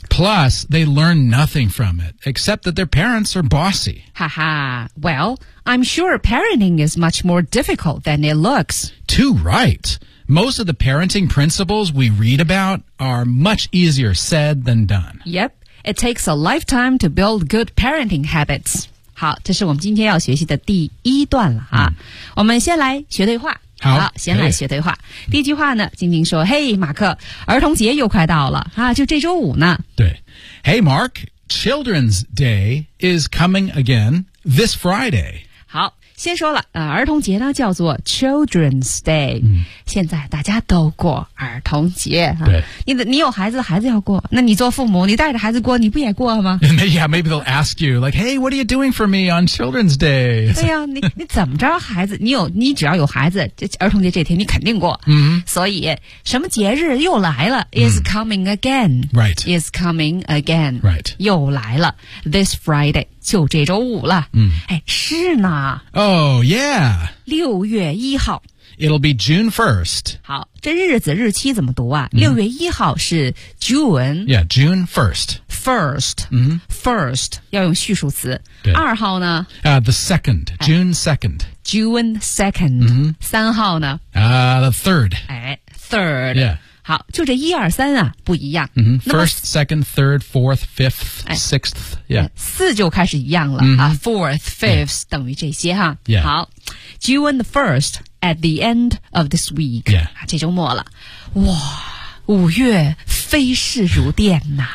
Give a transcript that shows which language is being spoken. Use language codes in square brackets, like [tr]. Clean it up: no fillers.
[en] Plus, they learn nothing from it, except that their parents are bossy. Haha. Well, I'm sure parenting is much more difficult than it looks. Too right. Most of the parenting principles we read about are much easier said than done. Yep. It takes a lifetime to build good parenting habits. [zh] 好，这是我们今天要学习的第一段了啊。我们先来学对话。好，先来学对话。第一句话呢，晶晶说：“嘿，马克，儿童节又快到了啊，就这周五呢。” [en] 对 ，Hey Mark, Children's Day is coming again this Friday。 [zh] 好，先说了，儿童节呢叫做 Children's Day。现在大家都过儿童节啊。对，你有孩子，孩子要过，那你做父母，你带着孩子过，你不也过吗 [en] ？Yeah, maybe they'll ask you like, "Hey, what are you doing for me on Children's Day?" [zh] 对呀、啊，你怎么着，孩子，你只要有孩子，儿童节这天你肯定过。所以什么节日又来了 ？ [en] Is coming again. Right. Is coming again. Right. [zh] 又来了 ， [en] This Friday [zh] 就这周五了。哎，是呢。 [en] Oh yeah. [zh] 六月一号。 [en] It'll be June 1st. [zh] 好，这日子日期怎么读啊？六月一号是 June. [en] Yeah, June 1st. [zh] First. First 要用序数词。二号呢？ [en] The second. June 2nd. June 2nd. [zh] 三号呢？ [en] The third. [zh] 哎 ，third. [en] Yeah. [zh] 好，就这一二三啊，不一样。 [en] First, second, third, fourth, fifth, sixth, yeah. [zh] 四就开始一样了、啊。 [en] Fourth, fifth,、 [zh] 等于这些哈。 [en] Yeah. 好 ，June the first at the end of this week. Yeah. [zh] 这周末了，哇，五月飞逝如电呐、